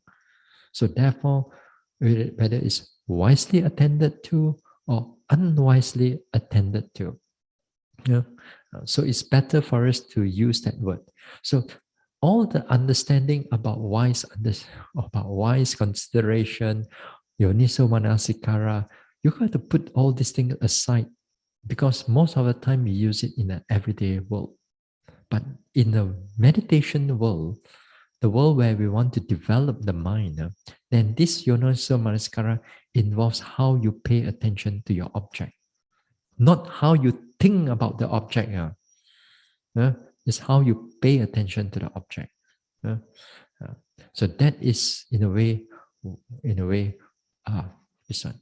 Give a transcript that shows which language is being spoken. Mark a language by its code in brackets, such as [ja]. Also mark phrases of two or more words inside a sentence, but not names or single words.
[en] So therefore, whether it's wisely attended to or unwisely attended to. Yeah. So it's better for us to use that word. So all the understanding about wise consideration, [pi] yoniso manasikara, [en] you got to put all these things aside because most of the time we use it in an everyday world. But in the meditation world, the world where we want to develop the mind, then this [pi] yoniso manasikara [en] involves how you pay attention to your object, not how you think about the object. It's how you pay attention to the object. So that is in a way, this one.